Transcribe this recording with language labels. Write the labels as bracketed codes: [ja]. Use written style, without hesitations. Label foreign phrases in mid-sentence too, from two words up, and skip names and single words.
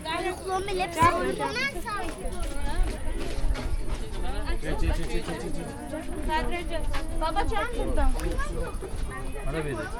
[tr] Geç. [fa] بابا چند بودم [tr] Bana ver.